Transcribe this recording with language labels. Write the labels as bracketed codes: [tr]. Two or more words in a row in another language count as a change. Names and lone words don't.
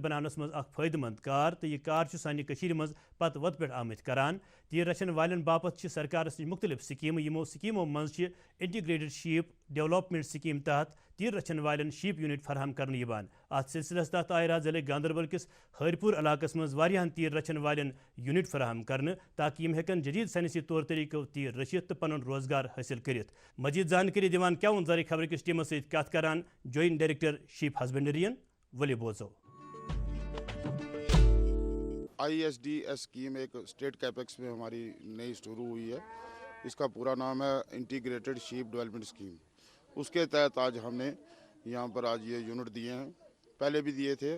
[ks] बनानस मज फ़ायदेमंद कार तो यह कार सानि कशीर मज पत वत पे आमत करान तीर रचन वालन बापत सरकार मुख्तलिफ स्कीम यमो स्कीमों मज इंटीग्रेटेड शीप डेवलपमेंट स्कीम तहत तीर रचन वालन [en] sheep unit [ks] फराहम करने अत सिलसिलस तहत आय रात ज़िले गांदरबल किस हरपुर इलाकस मज वारियाहन तीर रचन वालन यूनिट फराहम करने ताकि यम हेकन जदीद साइंसी तौर तरीकों तीर रचित तो पन रोजगार हासिल करित मजीद जानकारी दिवान क्या ज़रिए खबर किस टीमों से कत करान [en] joint director sheep husbandry [ks] वली बोजो [hi] ISDS स्कीम एक [en] state capex [hi] में हमारी नई शुरू हुई है। इसका पूरा नाम है इंटीग्रेटेड शीप डेवलपमेंट स्कीम। उसके तहत आज हमने यहाँ पर आज ये यूनिट दिए हैं, पहले भी दिए थे।